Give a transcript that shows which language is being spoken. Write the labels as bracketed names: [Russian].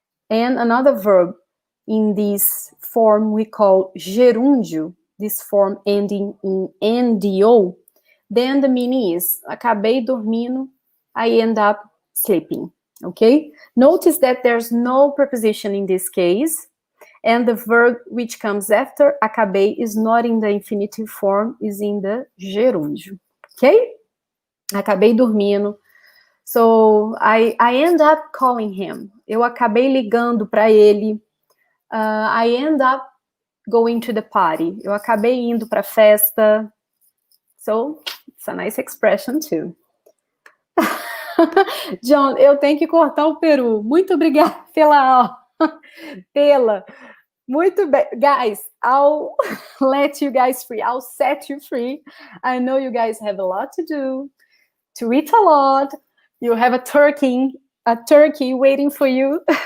[English] And another verb in this form we call gerúndio, this form ending in NDO, then the meaning is, [Portuguese] acabei dormindo, [English] I end up sleeping, okay? Notice that there's no preposition in this case, and the verb which comes after acabei is not in the infinitive form, is in the gerúndio, okay? [Portuguese] Acabei dormindo. [English] So I end up calling him. [Portuguese] Eu acabei ligando para ele. [English] I end up going to the party. [Portuguese] Eu acabei indo para a festa. [English] So it's a nice expression too. [Portuguese] John, eu tenho que cortar o peru. Muito obrigada pela. Muito bem. [English] Guys, I'll let you guys free. I'll set you free. I know you guys have a lot to do, to eat a lot. You have a turkey waiting for you.